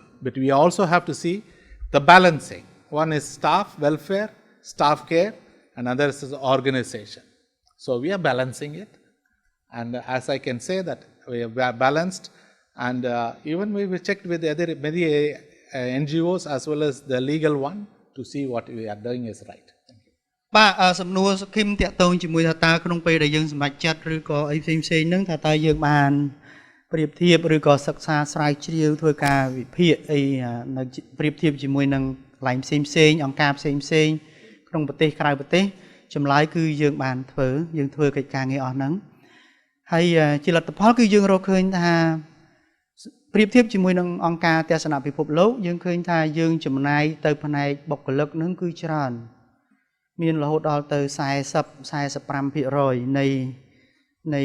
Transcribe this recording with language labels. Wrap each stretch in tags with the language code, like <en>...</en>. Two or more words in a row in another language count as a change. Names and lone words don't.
<en>But we also have to see the balancing. One is staff welfare, staff care, and others is organization. So we are balancing it. And as I can say that we are balanced, and even we checked with many NGOs as well as the legal one to see what we are doing is right.</en> <km>បាទសំណួរសុខឹមតាក់ទងជាមួយថាតើក្នុងពេលដែលយើងសម្រេចចិត្តឬក៏អីផ្សេងៗហ្នឹងថាតើយើងបានប្រៀ បធៀបឬក៏សិក្សាស្រាវជ្រាវធ្វើការវិភាគអីនៅប្រៀបធៀបជាមួយនឹងកន្លែងផ្សេងៗអង្គការផ្សេងៗក្នុងប្រទេសក្រៅប្រទេសចម្លើយគឺយើងបានធ្វើកិច្ចការងារអស់ហ្នឹងហើយជាលទ្ធផលគឺយើងរកឃើញថាប្រៀបធៀបជាមួយនឹងអង្គការទស្សនពិភពលោកយើងឃើញថាយើងចំណាយទៅផ្នែកបុគ្គលិកហ្នឹងគឺច្រើនមានរហូតដល់ទៅ40-45% នៃ</km>